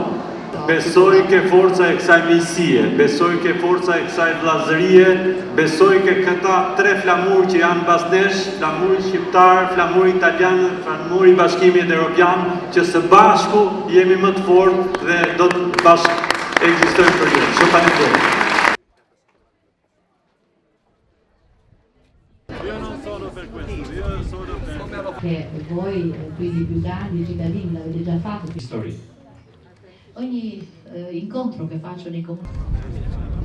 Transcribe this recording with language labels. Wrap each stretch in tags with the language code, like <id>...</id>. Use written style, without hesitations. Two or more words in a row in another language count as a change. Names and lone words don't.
<sq>Besoj ke forca e kësaj miqësie, besoj ke forca e kësaj vllazërie, besoj ke këta tre flamur që janë basnesh, flamuri shqiptar, flamuri italian, flamuri bashkimit evropian, që së bashku jemi më të fortë dhe do të bashkë ekzistojmë për jetë. Shumë faleminderit.</sq> <it>Che voi, quindi più grandi cittadini, l'avete già fatto. Ogni incontro che faccio nei comuni.</it>